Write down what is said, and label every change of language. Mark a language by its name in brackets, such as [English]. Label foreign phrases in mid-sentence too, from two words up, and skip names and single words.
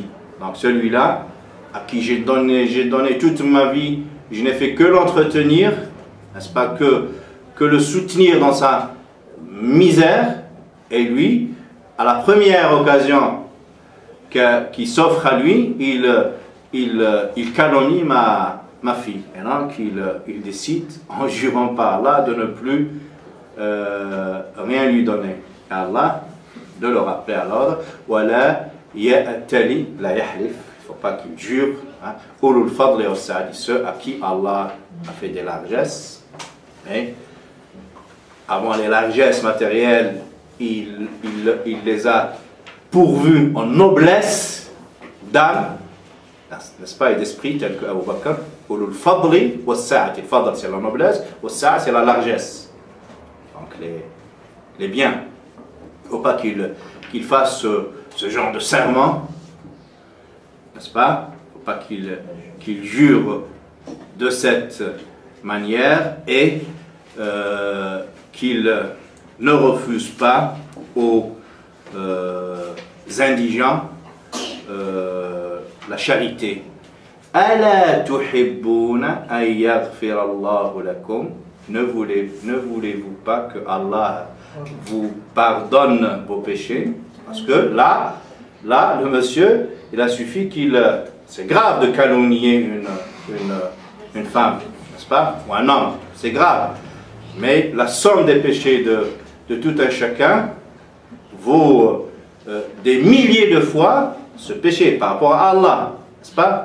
[French] Donc celui-là, à qui j'ai donné toute ma vie, je n'ai fait que l'entretenir, n'est-ce pas, que le soutenir dans sa misère, et lui, à la première occasion qui s'offre à lui, il calomnie ma fille. Et donc il décide, en jurant par Allah, de ne plus rien lui donner. Et Allah, de le rappeler à l'ordre, voilà, [Arabic] يأتلي لا يحلف, [French] il ne faut pas qu'il jure, [Arabic] أولو الفضل والسعة, [French] ceux à qui Allah a fait des largesses. Et avant les largesses matérielles, il les a pourvus en noblesse d'âme, n'est-ce pas, et d'esprit, tel que Abu Bakr. [Arabic] أولو الفضل والسعة, [French] fadl c'est la noblesse, [Arabic] والسعة [French] c'est la largesse. Donc les biens. Il ne faut pas qu'il fasse ce genre de serment, n'est-ce pas? Il ne faut pas qu'il jure de cette manière et qu'il ne refuse pas aux indigents la charité. [Arabic] ألا تحبون أن يغفر الله لكم, [French] ne voulez-vous pas que Allah vous pardonne vos péchés? Parce que là, le monsieur, il a suffi c'est grave de calomnier une femme, n'est-ce pas? Ou un homme, c'est grave. Mais la somme des péchés de tout un chacun vaut des milliers de fois ce péché par rapport à Allah, n'est-ce pas?